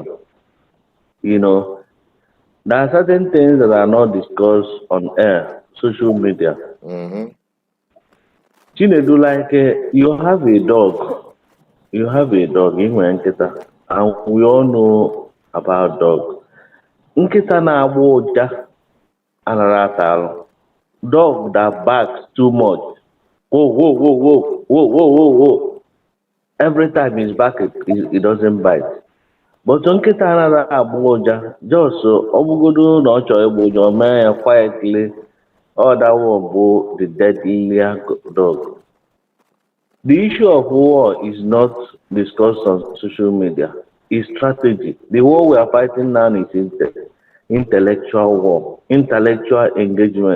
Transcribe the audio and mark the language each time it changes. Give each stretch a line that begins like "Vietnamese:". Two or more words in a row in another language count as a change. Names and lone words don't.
English: You know, there are certain things that are not discussed on air, social media. Chinedu, like you have a dog, Nkita, and we all know about dogs.
Igbo: Nkita na-agba ụja anara atalụ.
English: Dog that barks too much. Whoa. Every time he's barking, he doesn't bite.
Igbo: But nkịta anara agba ụja, just ọbụgodo na ọ chọrọ ịgba ụja, o mee ya quietly.
English: That one bụ the deadlier dog. The issue of war is not discussed on social media. It's strategy. The war we are fighting now is intellectual war, intellectual engagement.